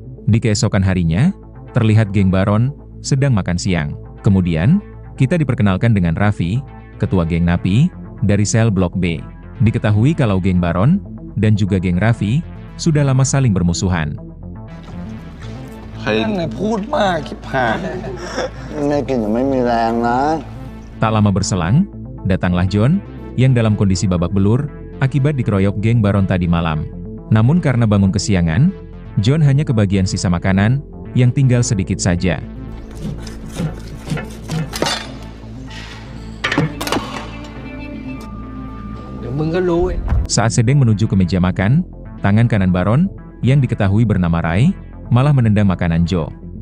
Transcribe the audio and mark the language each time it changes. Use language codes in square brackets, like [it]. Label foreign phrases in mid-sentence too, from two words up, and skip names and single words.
[id] Di keesokan harinya, terlihat geng Baron sedang makan siang. Kemudian, kita diperkenalkan dengan Raffi, ketua geng Napi, dari sel Blok B. Diketahui kalau geng Baron dan juga geng Raffi sudah lama saling bermusuhan. [th] นั่นไงพูดมากคิดผ่าน ไม่กินจะไม่มีแรงนะ [id] Tak lama berselang, datanglah John, yang dalam kondisi babak belur, akibat dikeroyok geng Baron tadi malam. Namun karena bangun kesiangan, John hanya kebagian sisa makanan, yang tinggal sedikit saja. Saat sedang menuju ke meja makan, tangan kanan Baron, yang diketahui bernama Rai, malah menendang makanan Joe.